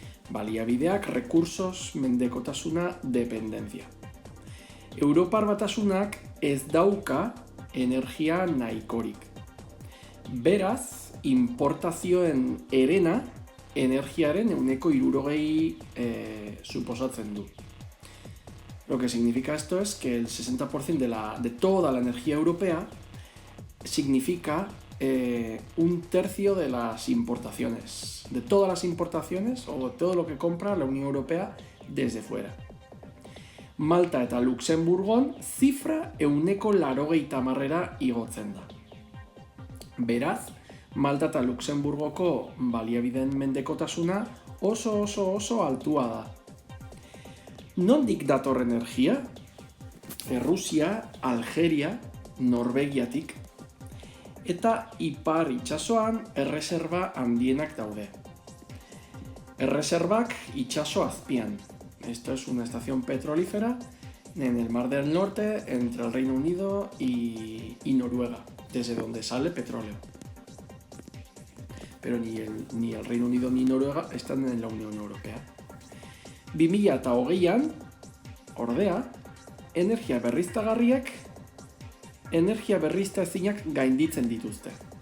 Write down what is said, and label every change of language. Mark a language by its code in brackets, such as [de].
[eu] Baliabideak, recursos, mendekotasuna, dependentzia. Europar Batasunak ez dauka energia nahikorik. Beraz, importazioen herena energiaren 60% suposatzen du. [es] Lo que significa esto es que el 60% de toda la energía europea significa un tercio de las importaciones, de todas las importaciones o de todo lo que compra la Unión Europea desde fuera. [eu] Malta eta Luxemburgon zifra 80%ra igotzen da. Beraz, Malta eta Luxemburgoko baliabideen mendekotasuna oso altua da. Nondik dator energia? Errusia, Algeria, Norvegiatik eta ipar itsasoan erreserba handienak daude. Erreserbak itsaso azpian. [es] Esto es una estación petrolífera en el Mar del Norte entre el Reino Unido y Noruega, desde donde sale petróleo. Pero ni el Reino Unido ni Noruega están en la Unión Europea. [eu] 2020an, ordea, energia berriztagarriak energia berriztaezinak gainditzen dituzte.